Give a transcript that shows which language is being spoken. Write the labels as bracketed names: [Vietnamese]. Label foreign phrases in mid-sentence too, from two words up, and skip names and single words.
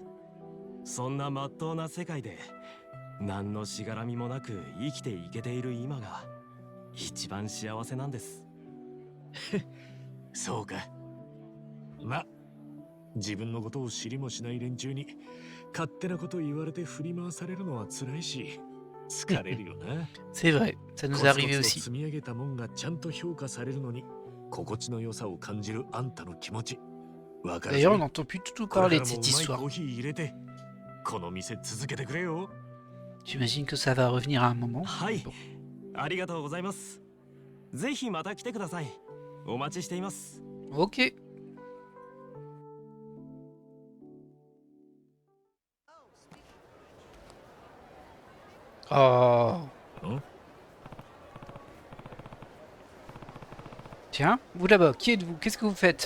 [Japanese] そんな真っ当な世界で何のしがらみもなく生きていけている今が一番幸せなんです。そうか。ま、自分のことを知りもしない連中に勝手なこと言われて振り回されるのは辛いし疲れるよな。 [French] C'est vrai, ça nous est arrivé [Japanese] コツコツと [French] aussi. [Japanese] 積み上げたもんがちゃんと評価されるのに心地の良さを感じるあんたの気持ちわかるぜ。 [French] D'ailleurs, on n'entend plus du tout [Japanese] これ [French] parler [Japanese] から [French] de [Japanese] も [French] cette [Japanese] うまいコ [French] histoire. [Japanese] ーヒー入れてこの店続けてくれよ。 [French] J'imagine que ça va revenir à un moment. [Japanese] はい、 [French] Bon. [Japanese] ありがとうございます。ぜひまた来てください。お待ちしています。 Ok. Oh. [French] Hein? Tiens, vous là-bas, qui êtes-vous? Qu'est-ce que vous faites?